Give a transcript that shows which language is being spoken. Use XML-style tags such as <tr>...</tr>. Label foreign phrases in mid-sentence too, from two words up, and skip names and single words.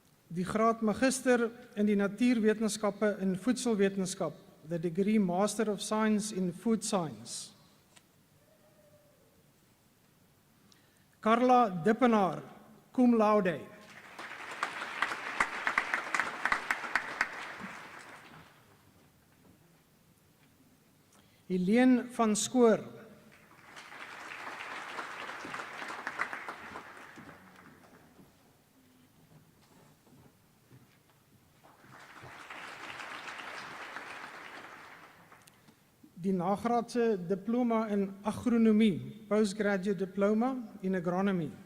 <af>Die graad magister in die natuurwetenskappe en voedselwetenskap,</af> <en>the degree Master of Science in Food Science.</en> <af>Carla Dippenaar,</af> <la>cum laude.</la> <af>Helene van Schoor. Die nagraadse diploma in agronomie,</af> <en>postgraduate diploma in agronomy.</en>